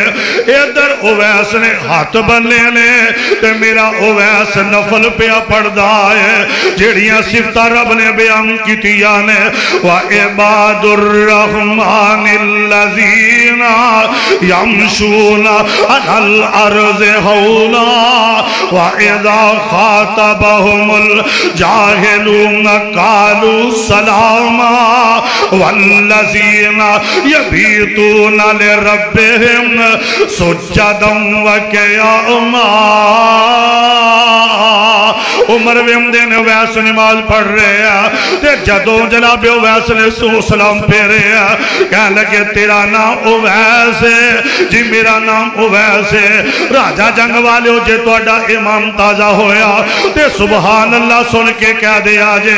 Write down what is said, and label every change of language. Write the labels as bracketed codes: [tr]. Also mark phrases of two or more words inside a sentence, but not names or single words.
[pa] ادھر اویس نے ہتھ بنھے نے تے میرا اویس نفل پیا پڑھدا ہے جیہڑیاں صفتاں رب نے بیان کیتیاں نے. [ar] وعباد الرحمن الذين يمشون على الأرض هونا وإذا خاطبهم الجاهلون قالوا سلاما والذين يبيتون لربهم سجدا وقياما. [pa] عمر ویندے نے اویس نماز پڑھ رہے تے جدوں جنابِ اویس نے سلام پھیرے کہہ لگے تیرا نام اویس ہے جی، میرا نام اویس ہے. راجہ جنگ والے جے تہاڈا امام تازہ ہویا تے [ar] سبحان الله [pa] سن کے کہہ دے آجے.